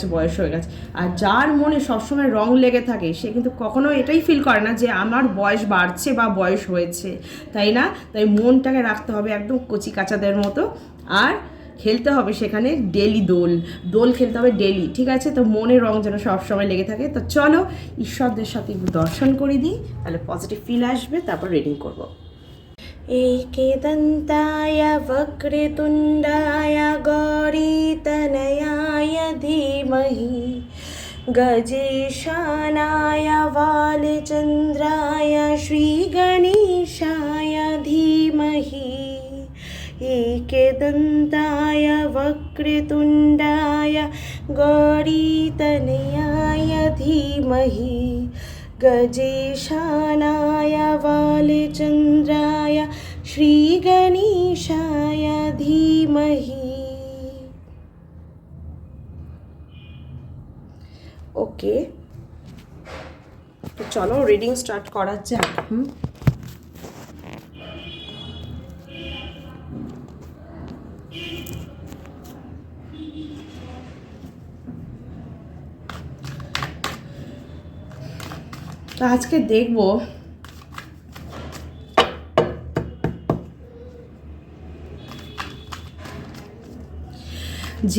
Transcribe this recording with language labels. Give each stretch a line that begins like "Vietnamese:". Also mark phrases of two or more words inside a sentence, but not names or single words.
Bangla: আর যার মনে সবসময় রং লেগে থাকে, সে কিন্তু কখনো এটাই ফিল করে না যে আমার বয়স বাড়ছে বা বয়স হয়েছে, তাই না? তাই মনটাকে রাখতে হবে একদম কচি কাচাদের মতো। আর খেলতে হবে সেখানে ডেলি দোল খেলতে হবে ডেলি, ঠিক আছে? তো মনের রং যেন সবসময় লেগে থাকে। তো চলো ঈশ্বরদের সাথে একটু দর্শন করে দিই, তাহলে
English: positive feel
Bangla: আসবে, তারপর রিডিং করবো।
Sanskrit: एकदन्ताय वक्रतुण्डाय गौरीतनयाय धीमहि गजेशानाय वालचन्द्राय श्रीगणेशाय धीमहि एकदन्ताय वक्रतुण्डाय गौरीतनयाय धीमहि गजेशानाय वालचन्द्राय श्रीगणेशाय धीमहि।
Bangla: ওকে, তো চলো
English: reading start
Bangla: করা যাক। তো আজকে দেখব যে